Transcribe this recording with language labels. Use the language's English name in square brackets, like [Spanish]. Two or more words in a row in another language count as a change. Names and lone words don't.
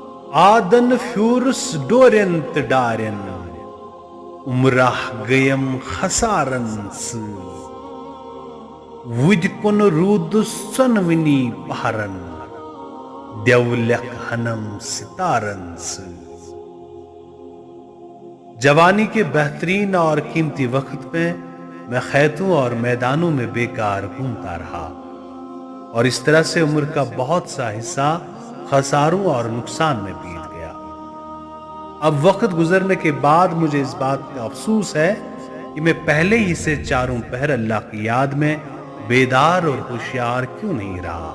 [Kashmiri] آدن فیورس ڈورین تہ ڈارین عمرہ گیم خسارن سۭتۍ وُدِ کُن روٗدُس ژۄنوٕنی پہرن دیولک ہنم ستارن سۭتۍ۔ [Urdu] جوانی کے بہترین اور قیمتی وقت میں خیتوں اور میدانوں میں بیکار گھومتا رہا اور اس طرح سے عمر کا بہت سا حصہ خساروں اور نقصان میں بیت گیا۔ اب وقت گزرنے کے بعد مجھے اس بات کا افسوس ہے کہ میں پہلے ہی سے چاروں پہر اللہ کی یاد میں بیدار اور ہوشیار کیوں نہیں رہا۔